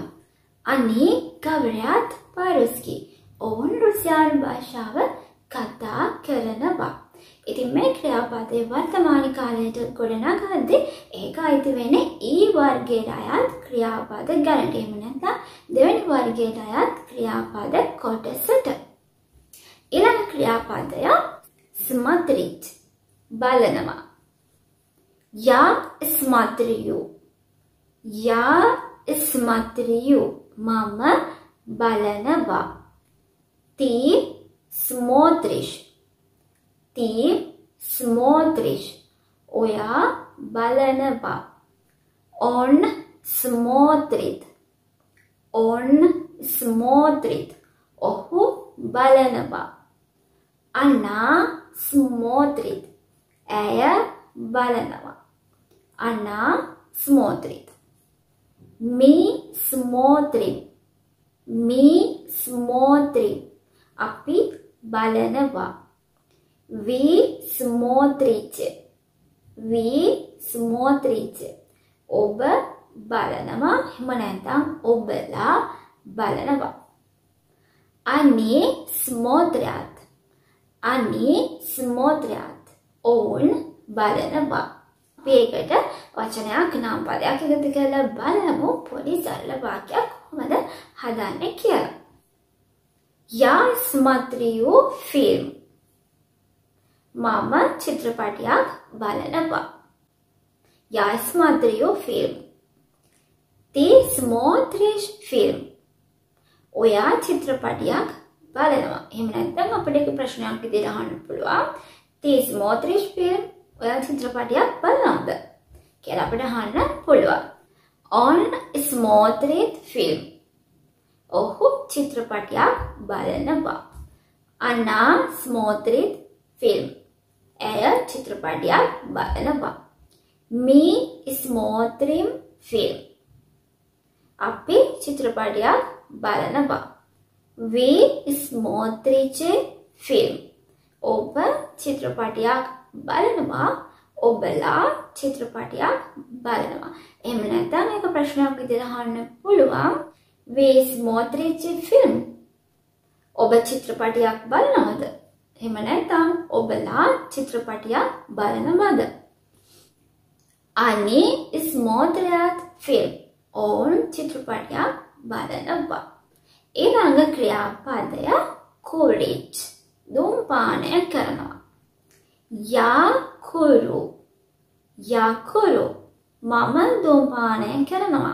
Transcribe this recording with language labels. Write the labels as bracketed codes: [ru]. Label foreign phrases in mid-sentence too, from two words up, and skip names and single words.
[si] අනී ගවරයත් පාරුස්කි. ඔවුන් රුසියානු භාෂාව කතා කරනවා. ඉතින් මේ ක්‍රියාපදයේ වර්තමාන කාලයට ගොඩනගද්දී ඒක අයිති වෙන්නේ ඊ වර්ගයට අයත් ක්‍රියාපද ගණනට. එහෙම නැත්නම් දෙවෙනි වර්ගයට අයත් ක්‍රියාපද කොටසට. ඊළඟ ක්‍රියාපදය смотреть බලනවා. [ru] Я смотрю. Я смотрю. [si] මම බලනවා. [ru] Ты смотришь. Ты смотришь. [si] ඔයා බලනවා. [ru] Он смотрит. Он смотрит. [si] ඔහු බලනවා. [ru] Она смотрит. [si] ඇය බලනවා. [ru] Она смотрит. Мы смотрим. Мы смотрим. [si] අපි බලනවා. [ru] Вы смотрите. Вы смотрите. [si] ඔබ බලනවා. එහෙම නැත්නම් ඔබලා බලනවා. [ru] Они смотрят. Они смотрят. [si] ඔවුන් බලනවා. අපි ඒකට වචනයක් නාම පදයක් එකතු කරලා බලමු පොඩි සරල වාක්‍යයක් කොහොමද හදන්නේ කියලා. [ru] Я смотрю фильм. [si] මම චිත්‍රපටයක් බලනවා. [ru] Я смотрю фильм. Ты смотришь фильм. [si] ඔයා චිත්‍රපටයක් බලනවා. එහෙම නැත්නම් අපිට ඒක ප්‍රශ්නයක් විදිහට අහන්න පුළුවන්. [ru] Ты смотришь фильм. [si] ඔයා චිත්‍රපටයක් බලනවද කියලා අපිට අහන්න පුළුවන්. [ru] Он смотрит фильм. [si] ඔහු චිත්‍රපටයක් බලනවා. [ru] Она смотрит фильм. [si] ඇය චිත්‍රපටයක් බලනවා. [ru] Мы смотрим фильм. [si] අපි චිත්‍රපටයක් බලනවා. [ru] Вы смотрите фильм. [si] ඔබ චිත්‍රපටයක් බලනවා. ඔබලා චිත්‍රපටයක් බලනවා. එහෙම නැත්නම් ඒක ප්‍රශ්නයක් විදිහට අහන්න පුළුවන්. [ru] Вы смотрите фильм. [si] ඔබ චිත්‍රපටයක් බලනවද? එහෙම නැත්නම් ඔබලා චිත්‍රපටයක් බලනවද? [ru] Они смотрят фильм. [si] ඔවුන් චිත්‍රපටයක් බලනවා. ඊළඟ ක්‍රියාපදය курить. ධූමපානය කරනවා. [ru] Я курю. Я курю. [si] මම ධූමපානය කරනවා.